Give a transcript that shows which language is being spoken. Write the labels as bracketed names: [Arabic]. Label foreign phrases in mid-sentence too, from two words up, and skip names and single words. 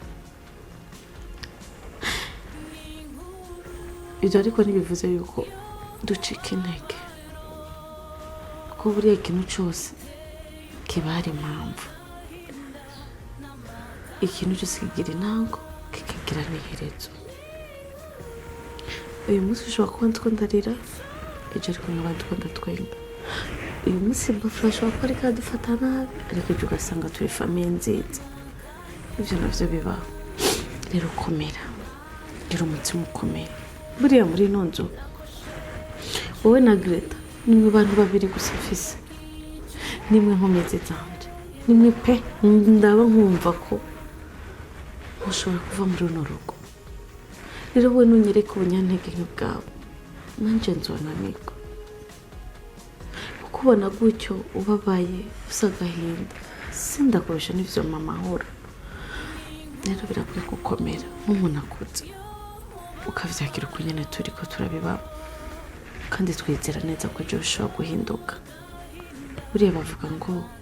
[Rundi] ibyo ariko ntibivuze yuko ducika intege kuko buriya ikintu cyose kiba hari impamvu ikintu cyose kigira intango kikagira n'iherezo uyu munsi ushobora kuba ndiko ndarira ejo ariko nkaba ndiko ndatwenga uyu munsi bofre ashobora kuba ariko adufata nabi ariko ejo ugasanga turi famiye nziza ibyo navyo bibaho rero komera rero umutima ukomeye buriya muri ino nzu wowe na Greta nimwe bantu babiri gusa mfise nimwe nkomeze zanje nimwe pe ndaba nkumva ko ushobora kuva muri runo rugo rero wowe nunyereka ubunyantege bwawe nanje nzonanirwa ukubona gutyo ubabaye usa agahinda sindakurusha n'ivyo mama ahora rero birakwiye gukomera nk'umuntu akuze ukavyakira uko nyene turiko turabibamo kandi twizera neza ko ejo bishobora guhinduka buriya bavuga ngo